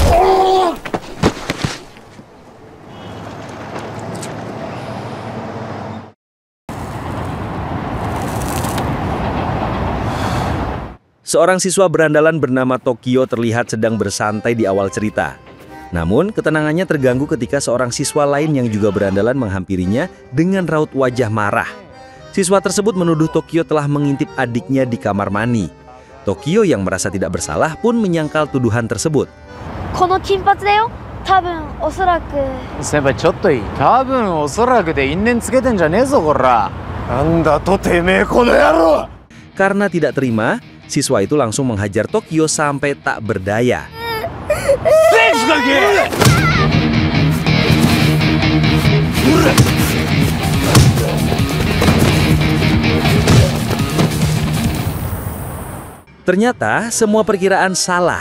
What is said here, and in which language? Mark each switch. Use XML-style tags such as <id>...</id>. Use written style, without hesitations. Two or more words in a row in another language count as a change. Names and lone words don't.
<id>seorang siswa berandalan bernama Tokyo terlihat sedang bersantai di awal cerita. Namun, ketenangannya terganggu ketika seorang siswa lain yang juga berandalan menghampirinya dengan raut wajah marah. Siswa tersebut menuduh Tokyo telah mengintip adiknya di kamar mandi. Tokyo yang merasa tidak bersalah pun menyangkal tuduhan tersebut.</id> <ja>Senpai, ちょっといい? 多分おそらくで因縁つけてんじゃねえぞこら。なんだとてめえこの野郎!</ja> <id>Karena tidak terima, siswa itu langsung menghajar Tokyo sampai tak berdaya. Ternyata semua perkiraan salah.</id>